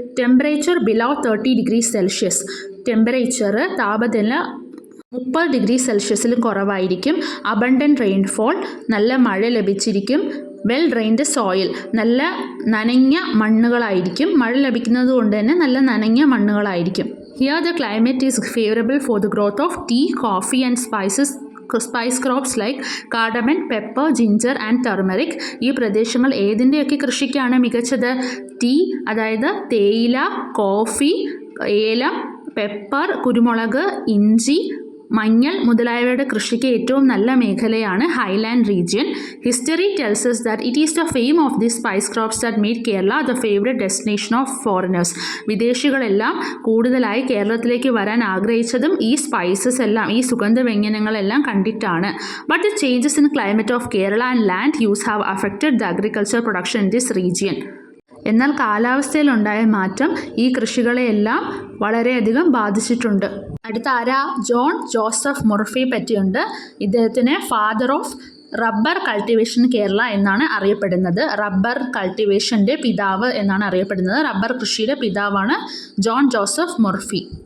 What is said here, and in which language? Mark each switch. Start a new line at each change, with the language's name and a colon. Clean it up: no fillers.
English: Temperature below 30 degree Celsius.
Malayalam: Temperature, താപനില 30 degree സെൽഷ്യസിലും കുറവായിരിക്കും.
English: abundant rainfall,
Malayalam: നല്ല മഴ ലഭിച്ചിരിക്കും.
English: well drained soil,
Malayalam: നല്ല നനഞ്ഞ മണ്ണുകളായിരിക്കും. മഴ ലഭിക്കുന്നത് കൊണ്ട് തന്നെ നല്ല നനഞ്ഞ മണ്ണുകളായിരിക്കും.
English: Here the climate is favorable for the growth of tea, coffee and spice crops like cardamom, pepper, ginger and turmeric.
Malayalam: ഈ പ്രദേശങ്ങൾ ഏതിൻ്റെയൊക്കെ കൃഷിക്കാണ് മികച്ചത്? ടീ, അതായത് തേയില, കോഫി, ഏലം, പെപ്പർ, കുരുമുളക്, ഇഞ്ചി, മഞ്ഞൾ മുതലായവയുടെ കൃഷിക്ക് ഏറ്റവും നല്ല മേഖലയാണ് Highland region.
English: History tells us that it is the fame of these spice crops that made Kerala the favorite destination of foreigners.
Malayalam: വിദേശികളെല്ലാം കൂടുതലായി കേരളത്തിലേക്ക് വരാൻ ആഗ്രഹിച്ചതും ഈ സ്പൈസസ് എല്ലാം, ഈ സുഗന്ധവ്യഞ്ജനങ്ങളെല്ലാം കണ്ടിട്ടാണ്.
English: But the changes in climate of Kerala and land use have affected the agriculture production in this region.
Malayalam: എന്നാൽ കാലാവസ്ഥയിലുണ്ടായ മാറ്റം ഈ കൃഷികളെയെല്ലാം വളരെയധികം ബാധിച്ചിട്ടുണ്ട്. അടുത്ത ആരാ? John Joseph മുർഫിയെ പറ്റിയുണ്ട്. ഇദ്ദേഹത്തിന് father of rubber cultivation Kerala എന്നാണ് അറിയപ്പെടുന്നത്. റബ്ബർ കൾട്ടിവേഷൻ്റെ പിതാവ് എന്നാണ് അറിയപ്പെടുന്നത്. റബ്ബർ കൃഷിയുടെ പിതാവാണ് ജോൺ ജോസഫ് മുർഫി.